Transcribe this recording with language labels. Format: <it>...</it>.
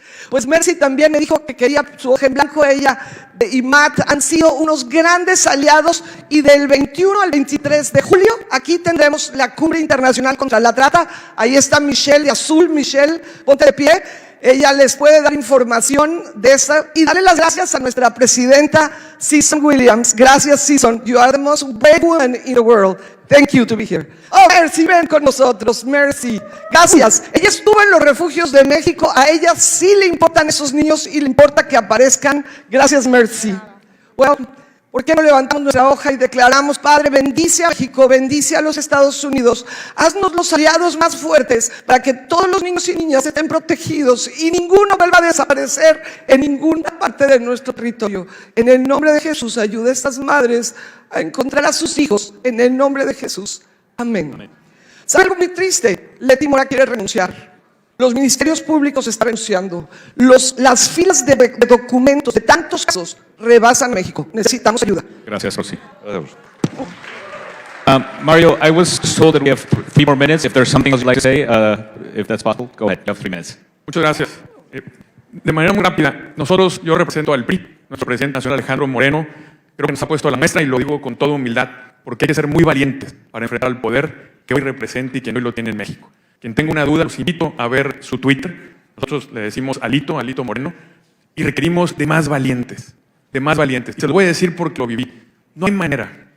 <es>Pues Mercy también me dijo que quería su hoja en blanco. Ella y Matt han sido unos grandes aliados, y del 21 al 23 de julio aquí tendremos la Cumbre Internacional contra la Trata. Ahí está Michelle de azul. Michelle, ponte de pie. Ella les puede dar información de esa, y darle las gracias a nuestra presidenta Susan Williams. Gracias, Susan.</es> <en>You are the most brave woman in the world. Thank you to be here.</en> <es>Oh, Mercy, ven con nosotros. Mercy, gracias. Ella estuvo en los refugios de México. A ella sí le importan esos niños y le importa que aparezcan. Gracias, Mercy. Well, ¿por qué no levantamos nuestra hoja y declaramos: Padre, bendice a México, bendice a los Estados Unidos, haznos los aliados más fuertes para que todos los niños y niñas estén protegidos y ninguno vuelva a desaparecer en ninguna parte de nuestro territorio? En el nombre de Jesús, ayuda a estas madres a encontrar a sus hijos, en el nombre de Jesús. Amén. ¿Sabe algo muy triste? Leti Mora quiere renunciar. Los ministerios públicos están renunciando. Las filas de documentos de tantos casos rebasan México. Necesitamos ayuda. Gracias, Rosy.</es> <en>Mario, I was told that we have 3 more minutes. If there's something else you'd like to say, if that's possible, go ahead. You have 3 minutes.</en> <es>Muchas gracias. De manera muy rápida, yo represento al PRI, nuestro presidente nacional Alejandro Moreno. Creo que nos ha puesto a la muestra, y lo digo con toda humildad, porque hay que ser muy valientes para enfrentar al poder que hoy representa y que hoy lo tiene en México. Quien tenga una duda, los invito a ver su Twitter. Nosotros le decimos Alito Moreno, y requerimos de más valientes, de más valientes. Se lo voy a decir porque lo viví. No hay manera.</es>